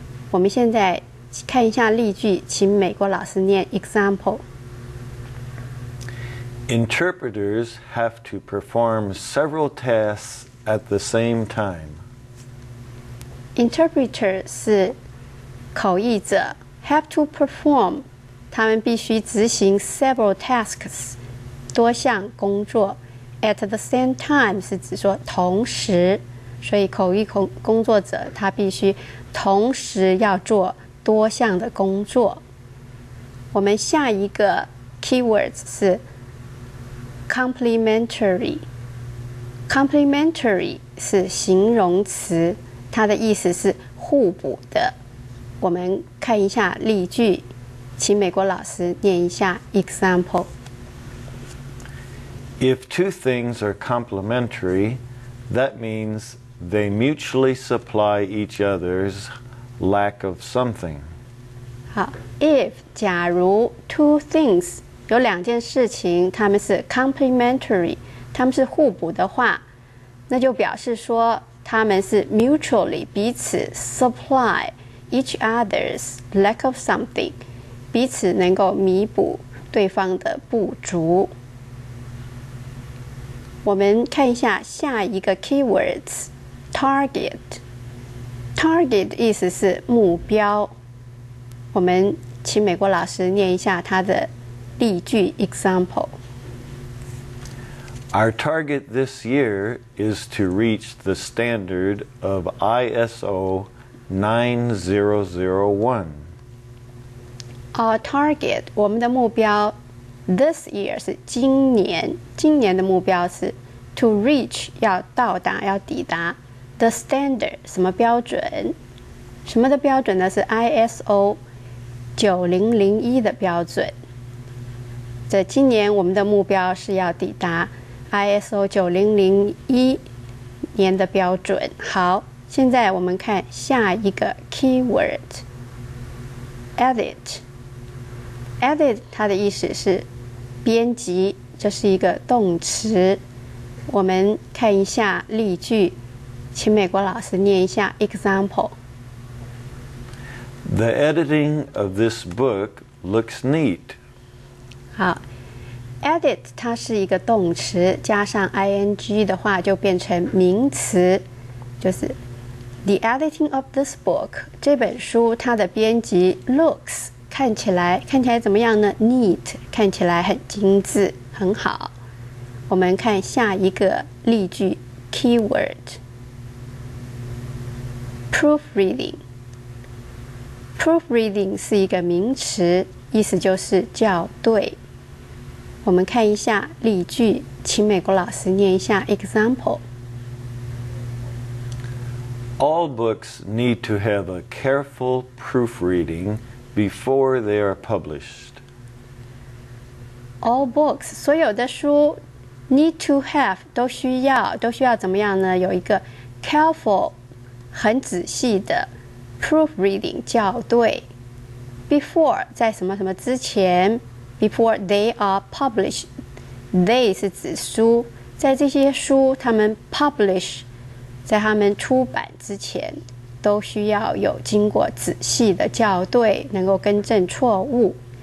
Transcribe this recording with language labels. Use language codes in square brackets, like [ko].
[zh] 我们现在看一下例句，请美国老师念 example。 [en] Interpreters have to perform several tasks at the same time. [zh] Interpreter 是口译者 ， [en] have to perform， [zh] 他们必须执行 [en] several tasks， [zh] 多项工作。 [en] At the same time [zh] 是指说同时，所以口译工作者他必须同时要做多项的工作。我们下一个 keywords 是 complementary。complementary 是形容词，它的意思是互补的。我们看一下例句，请美国老师念一下 example。 [en] If two things are complementary, that means they mutually supply each other's lack of something. [zh] 好 ，if 假如 [en] two things [zh] 有两件事情，它们是 complementary， 它们是互补的话，那就表示说它们是 mutually 彼此 [en] supply each other's lack of something， [zh] 彼此能够弥补对方的不足。我们看一下下一个 keywords target。target 意思是目标。我们请美国老师念一下他的例句 example。 [en] Our target this year is to reach the standard of ISO 9001. Our target [zh] 我们的目标 [en] this year [zh] 是今年，今年的目标是 [en] to reach [zh] 要到达要抵达 [en] the standard [zh] 什么标准？什么的标准呢？是 ISO 9001的标准。这今年我们的目标是要抵达 ISO 9001年的标准。好，现在我们看下一个 keyword edit。edit 它的意思是编辑，这是一个动词。我们看一下例句，请美国老师念一下 example。 [en] The editing of this book looks neat. [zh] 好 edit 它是一个动词，加上 ing 的话就变成名词，就是 [en] the editing of this book [zh] 这本书它的编辑 looks 看起来怎么样呢？ neat 看起来很精致，很好。我们看下一个例句 keyword proofreading 是一个名词，意思就是校对。我们看一下例句，请美国老师念一下 example。 [en] All books need to have a careful proofreading before they are published. All books [zh] 所有的书 [en] need to have [zh] 都需要怎么样呢？有一个 careful 很仔细的 proofreading 校对 before 在什么什么之前 [en] before they are published [zh] they 是指书，在这些书他们 publish 在他们出版之前都需要有经过仔细的校对，能够更正错误。